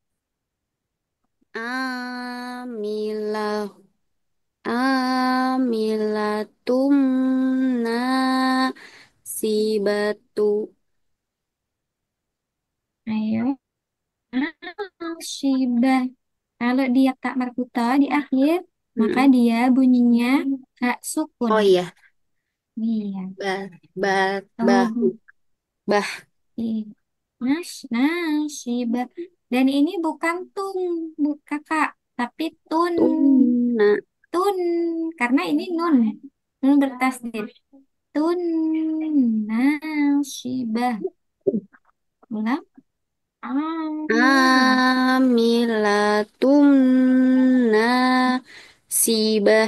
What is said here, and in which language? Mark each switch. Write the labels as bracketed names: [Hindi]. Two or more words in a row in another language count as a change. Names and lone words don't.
[Arabic] Amilah amilatum nasibatu. [Indonesian] Ayo. Shibah. Kalau dia tak marbuta di akhir, maka Mm-mm. dia bunyinya hak sukun. Oh iya, Iya. bah bah bah Oh, bah. Shibah. Dan ini bukan tung, kakak, tapi tun. Tuna. Tun, karena ini nun. Nun bertasdid. Tun, shibah. Ulang. Amilah. [Arabic] Amilatum nasibah.